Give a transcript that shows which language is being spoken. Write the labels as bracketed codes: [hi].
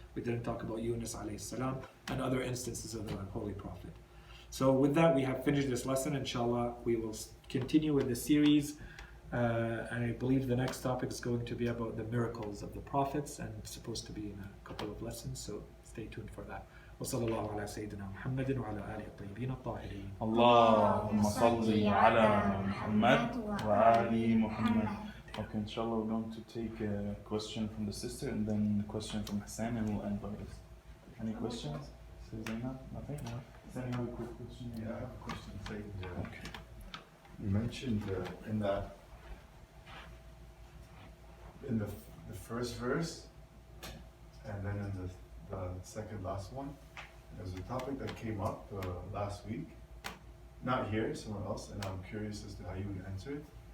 [en] We didn't talk about Yunus alayhi salam, and other instances of the Holy Prophet. So with that, we have finished this lesson. Inshallah, we will continue with the series. I believe the next topic is going to be about the miracles of the prophets, and it's supposed to be in a couple of lessons, so stay tuned for that. [ar] وصلى الله على سيدنا محمد وعلى آله الطيبين الطاهرين. اللهم صل على محمد وآل محمد. [en] Okay, inshallah we're going to take a question from the sister and then a question from Hassan, and we'll end by this. Any questions? Zainab? Nothing? No. Hassan, you have a quick question? Yeah, I have a question. Sayid. Okay. You mentioned in the first verse, and then in the second last one, there's a topic that came up last week, not here, somewhere else, and I'm curious as to how you would answer it.